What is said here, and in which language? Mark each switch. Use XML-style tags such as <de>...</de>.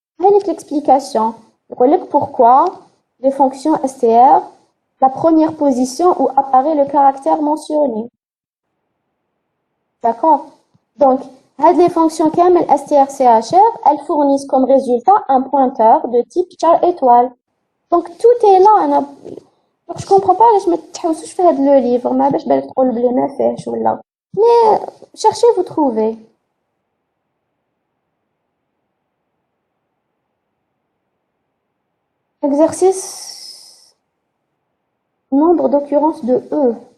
<fr>Avec l'explication. Pourquoi les fonctions STR, la première position où apparaît le caractère mentionné. D'accord? Donc, les fonctions كامل STR, CHR, elles fournissent comme résultat un pointeur de type char étoile. Donc, tout est là. Donc, je comprends pas, je me</fr> <ar>تحوسوش في هذا</ar> <fr>le livre.</fr> <ar>ما باش بالك تقول بلي ما فيهش ولا.</ar> <fr>Mais, cherchez, vous trouvez. Exercice nombre d'occurrences de E.</fr>